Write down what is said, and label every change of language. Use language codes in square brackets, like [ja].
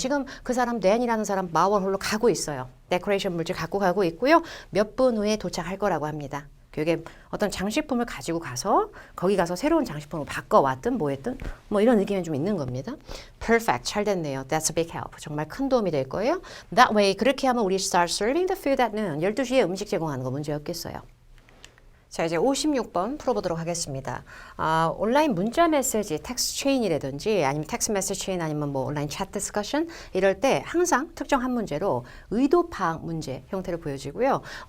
[ko] 지금 그 사람 댄이라는 사람 마월홀로 가고 있어요. 데코레이션 물질 갖고 가고 있고요. 몇 분 후에 도착할 거라고 합니다. 그게 어떤 장식품을 가지고 가서 거기 가서 새로운 장식품을 바꿔왔든 뭐 했든 뭐 이런 느낌이 좀 있는 겁니다. [en] Perfect. [ko] 잘 됐네요. [en] That's a big help. [ko] 정말 큰 도움이 될 거예요. [en] That way [ko] 그렇게 하면 우리 [en] start serving the food at noon. [ko] 12시에 음식 제공하는 거 문제 없겠어요. 자, 이제 56번 풀어보도록 하겠습니다. 온라인 문자 메시지, 텍스트 체인이라든지 아니면 텍스트 메시지 체인 아니면 뭐 온라인 챗 디스커션 이럴 때 항상 특정 한 문제로 의도 파악 문제 형태로 보여지고요.